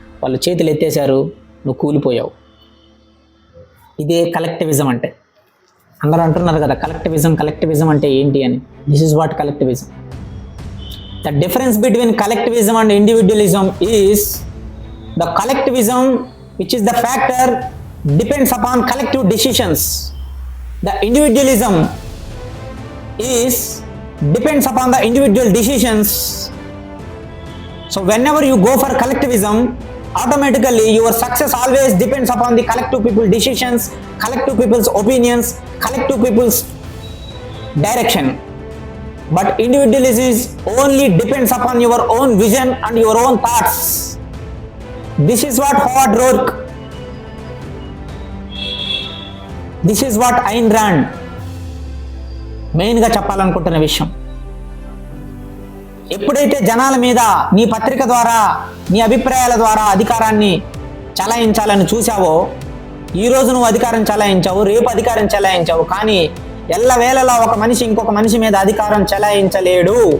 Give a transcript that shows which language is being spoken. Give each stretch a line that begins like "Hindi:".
Telugu: వాళ్ళు చేతులు ఎత్తేశారు, నువ్వు కూలిపోయావు. ఇదే కలెక్టివిజం అంటే. అందరూ అంటున్నారు కదా కలెక్టివిజం అంటే ఏంటి అని.
English: This is what collectivism. The difference between collectivism and individualism is the collectivism which is the factor depends upon collective decisions. The individualism is depends upon the individual decisions. So whenever you go for collectivism, automatically your success always depends upon the collective people decisions, collective people's opinions, collective people's direction. But individualism is only depends upon your own vision and your own thoughts. This is what Howard Rourke, this is what Ayn Rand
Telugu: మెయిన్గా చెప్పాలనుకుంటున్న విషయం. ఎప్పుడైతే జనాల మీద నీ పత్రిక ద్వారా, నీ అభిప్రాయాల ద్వారా అధికారాన్ని చలాయించాలని చూసావో, ఈరోజు నువ్వు అధికారం చలాయించావు, రేపు అధికారం చలాయించావు, కానీ ఎల్లవేళలా ఒక మనిషి ఇంకొక మనిషి మీద అధికారం చలాయించలేడు.